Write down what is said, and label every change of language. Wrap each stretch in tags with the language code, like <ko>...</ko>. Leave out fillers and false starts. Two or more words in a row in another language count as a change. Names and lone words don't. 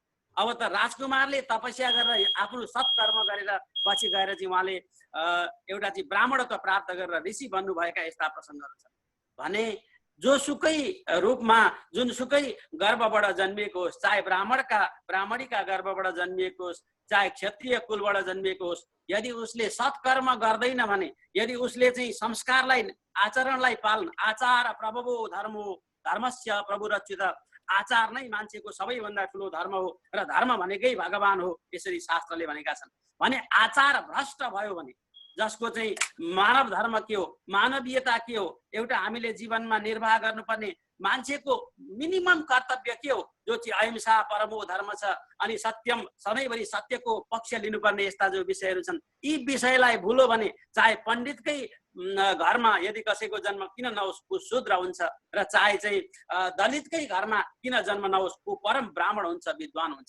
<ne>अब त राजकुमारले तपस्या गरेर आफ्नो सत्कर्म गरेर पछि गएर चाहिँ उहाँले एउटा चाहिँ ब्राह्मणत्व प्राप्त गरेर ऋषि बन्नुभएका यस्ता प्रसङ्गहरू छन् भने जोसुकै रूपमा जुनसुकै गर्भबाट जन्मिएको होस्, चाहे ब्राह्मणीका गर्भबाट जन्मिएको होस्, चाहे क्षत्रिय कुलबाट जन्मिएको होस्, यदि उसले सत्कर्म गर्दैन भने, यदि उसले चाहिँ संस्कारलाई आचरणलाई पालन,</ne> <sa>आचार प्रभवो धर्मो धर्मस्य प्रभुरच्युत,</sa> <ne>आचार नै मान्छेको सबैभन्दा ठुलो धर्म हो र धर्म भनेकै भगवान हो, यसरी शास्त्रले भनेका छन् भने आचार भ्रष्ट भयो भने जसको चाहिँ मानव धर्म के हो, मानवीयता के हो, एउटा हामीले जीवनमा निर्वाह गर्नुपर्ने मान्छेको मिनिमम कर्तव्य के हो, जो चाहिँ</ne> <sa>अहिंसा परमो धर्म</sa> <ne>छ अनि सत्यम, सधैँभरि सत्यको पक्ष लिनुपर्ने यस्ता जो विषयहरू छन्, यी विषयलाई भुलो भने चाहे पण्डितकै घरमा यदि कसैको जन्म किन नहोस् ऊ शूद्र हुन्छ र चाहे चाहिँ दलितकै घरमा किन जन्म नहोस् ऊ परम ब्राह्मण हुन्छ, विद्वान हुन्छ।</ne>